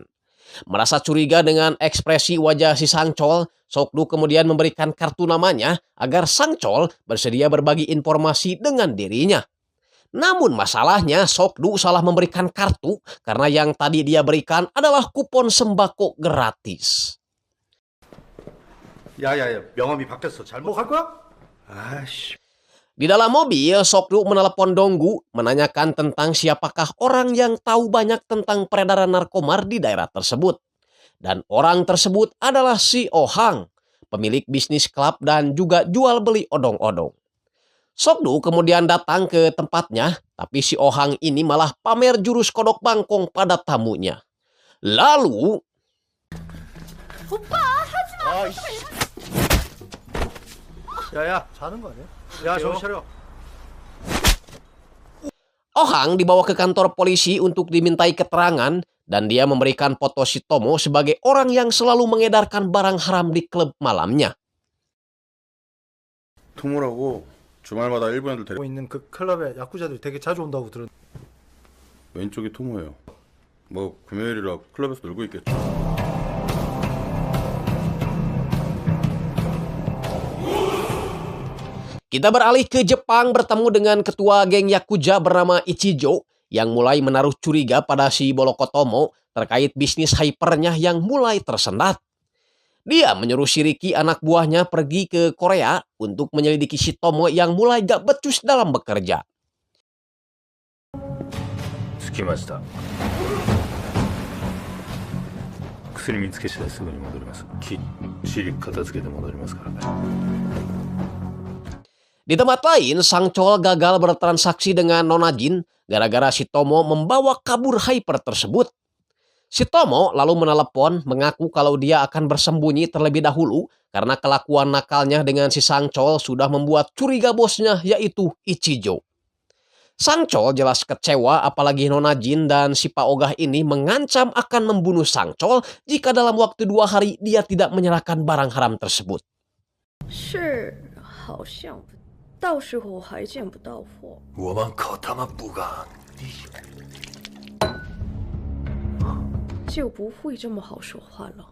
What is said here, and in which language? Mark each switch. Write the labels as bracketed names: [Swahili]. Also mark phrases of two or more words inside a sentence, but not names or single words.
[Indonesian] Merasa curiga dengan ekspresi wajah si Sangchol, Sokdu kemudian memberikan kartu namanya agar Sangchol bersedia berbagi informasi dengan dirinya. Namun masalahnya Sokdu salah memberikan kartu karena yang tadi dia berikan adalah kupon sembako gratis. [Korean] 야야야 명함이 바뀌었어. 잘못 갈 거야? 아씨. [Indonesian] Di dalam mobil, Sokdu menelepon Donggu menanyakan tentang siapakah orang yang tahu banyak tentang peredaran narkomar di daerah tersebut. Dan orang tersebut adalah si Ohang, pemilik bisnis klub dan juga jual beli odong-odong. Sokdu kemudian datang ke tempatnya, tapi si Ohang ini malah pamer jurus kodok bangkong pada tamunya. Lalu... [Korean] 야야 자는 거 아니야? 야 정신 차려. [Indonesian] Ohang dibawa ke kantor polisi untuk dimintai keterangan dan dia memberikan foto si Tomo sebagai orang yang selalu mengedarkan barang haram di klub malamnya. [Korean] 토모라고 주말마다 일본 애들 데리고 있는 그 클럽에 야쿠자들이 되게 자주 온다고 들은. 왼쪽이 토모예요. 뭐 금요일이라 클럽에서 놀고 있겠죠. [Indonesian] Kita beralih ke Jepang bertemu dengan ketua geng Yakuza bernama Ichijo yang mulai menaruh curiga pada si Bolokotomo terkait bisnis hypernya yang mulai tersendat. Dia menyuruh si Riki anak buahnya pergi ke Korea untuk menyelidiki si Tomo yang mulai gak becus dalam bekerja. [Japanese] 着きました。薬見つけ次第すぐに戻ります。きっちり片付けて戻りますからね。 [Indonesian] Di tempat lain, Sang Chol gagal bertransaksi dengan Nona Jin gara-gara si Tomo membawa kabur Hyper tersebut. Si Tomo lalu menelepon mengaku kalau dia akan bersembunyi terlebih dahulu karena kelakuan nakalnya dengan si Sang Chol sudah membuat curiga bosnya yaitu Ichijo. Sang Chol jelas kecewa apalagi Nona Jin dan si Pak Ogah ini mengancam akan membunuh Sang Chol jika dalam waktu 2 hari dia tidak menyerahkan barang haram tersebut. [Chinese] 是，好像到时候还见不到货。我们可他妈不干！就不会这么好说话了。